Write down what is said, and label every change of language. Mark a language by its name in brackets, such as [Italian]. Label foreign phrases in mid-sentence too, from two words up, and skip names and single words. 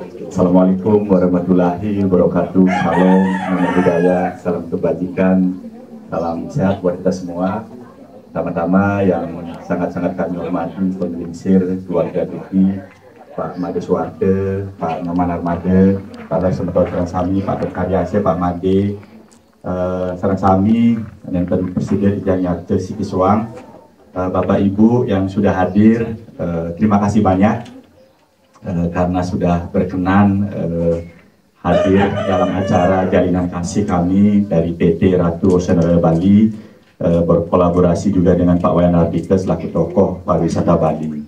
[Arabic] السلام عليكم ورحمة الله وبركاته. [Indonesian] Salam, nama budaya, salam kebajikan, salam sehat buat kita semua. Pertama-tama yang sangat-sangat kami hormati pengelingsir keluarga Duki, Pak Made Suwarte, Pak Noman Armade, Pak Semeton Sami, Pak Karyase, Pak Made, Sarang Sami, dan Presiden Ijang Yarte Sikiswang, Bapak Ibu yang sudah hadir, terima kasih banyak. Karena sudah berkenan hadir dalam acara jalinan kasih kami dari PT Ratu Ocean Royal Bali, berkolaborasi juga dengan Pak Wayan Ardika selaku tokoh pariwisata Bali.